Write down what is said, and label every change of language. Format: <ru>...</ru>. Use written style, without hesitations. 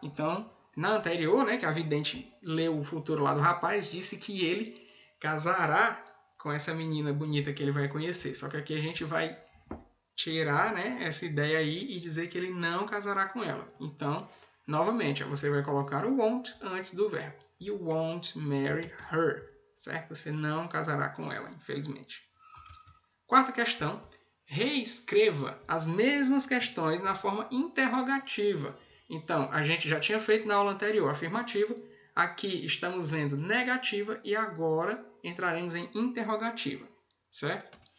<pt>Então, na anterior, né, que a vidente leu o futuro lá do rapaz, disse que ele casará com essa menina bonita que ele vai conhecer. Só que aqui a gente vai tirar, né, essa ideia aí e dizer que ele não casará com ela. Então, novamente, você vai colocar o won't antes do verbo.</pt> <en>You won't marry her, certo?</en> <pt>Você não casará com ela, infelizmente. Quarta questão. Reescreva as mesmas questões na forma interrogativa. Então, a gente já tinha feito na aula anterior afirmativa. Aqui estamos vendo negativa e agora entraremos em interrogativa, certo?</pt>